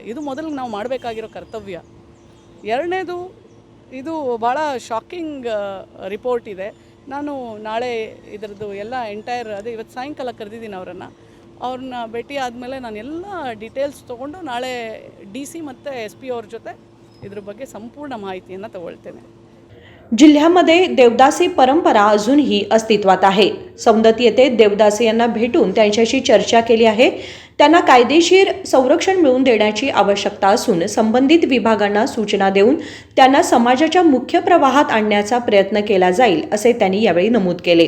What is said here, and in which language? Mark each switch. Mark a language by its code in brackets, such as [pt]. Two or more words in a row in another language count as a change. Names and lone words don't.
[kn] ಇದು ಮೊದಲಿಗೆ ನಾವು ಮಾಡಬೇಕಾಗಿರೋ ಕರ್ತವ್ಯ. ಎರಡನೇದು, ಇದು ಭಾಳ [en] shocking report [kn] ಇದೆ. ನಾನು ನಾಳೆ ಇದರದ್ದು ಎಲ್ಲ ಅದೇ ಇವತ್ತು ಸಾಯಂಕಾಲ ಕರೆದಿದ್ದೀನಿ ಅವ್ರನ್ನ ಭೇಟಿ ಆದಮೇಲೆ ನಾನು ಎಲ್ಲ ಡೀಟೇಲ್ಸ್ ತೊಗೊಂಡು ನಾಳೆ DC ಮತ್ತು SP ಅವ್ರ ಜೊತೆ ಇದ್ರ ಬಗ್ಗೆ ಸಂಪೂರ್ಣ ಮಾಹಿತಿಯನ್ನು ತಗೊಳ್ತೇನೆ. [mr] जिल्ह्यामध्ये देवदासी परंपरा अजूनही अस्तित्वात आहे. सौंदती येथे देवदासी यांना भेटून त्यांच्याशी चर्चा केली आहे. त्यांना कायदेशीर संरक्षण मिळवून देण्याची आवश्यकता असून संबंधित विभागांना सूचना देऊन त्यांना समाजाच्या मुख्य प्रवाहात आणण्याचा प्रयत्न केला जाईल असे त्यांनी यावेळी नमूद केले.